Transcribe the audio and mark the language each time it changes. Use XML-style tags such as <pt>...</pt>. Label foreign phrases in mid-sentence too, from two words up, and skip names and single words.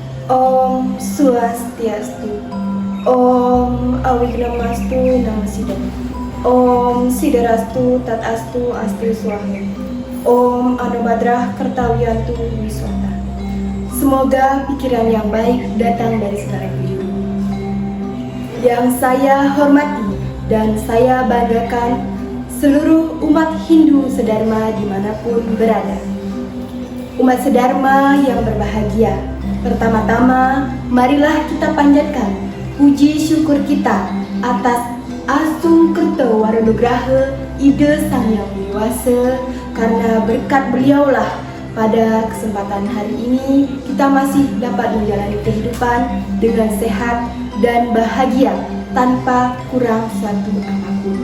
<sa>Om Swastiastu. Om Awignamastu Namasidam. Om Sidarastu Tatastu Astu Swaha. Om Anumadrah Kertawiyantu Wiswata.</sa> <id>Semoga pikiran yang baik datang dari segala penjuru. Yang saya hormati dan saya banggakan seluruh umat Hindu sedharma dimanapun berada. Umat sedharma yang berbahagia, pertama-tama marilah kita panjatkan puji syukur kita atas</id> <ban>Asung Kerto Waranugraha</ban> <id>Ida Sang Yang Wiyawasa, karena berkat beliaulah pada kesempatan hari ini kita masih dapat menjalani kehidupan dengan sehat dan bahagia tanpa kurang suatu apapun.</id>